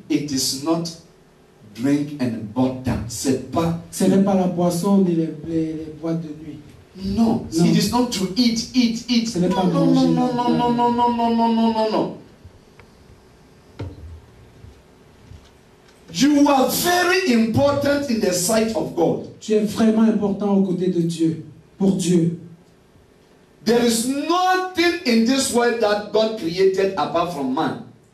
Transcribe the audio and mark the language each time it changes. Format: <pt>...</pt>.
<en>it is not drink and butter.</en> <fr>C'est pas. ce n'est pas la boisson ni les boîtes de nuit.</fr> <en>No, No. it is not to eat.</en> <fr>Ce n'est pas</fr> <en>No. You are very important in the sight of God.</en> <fr>Tu es vraiment important aux côtés de Dieu, pour Dieu.</fr> <en>There is nothing in this world that God created apart from man.</en>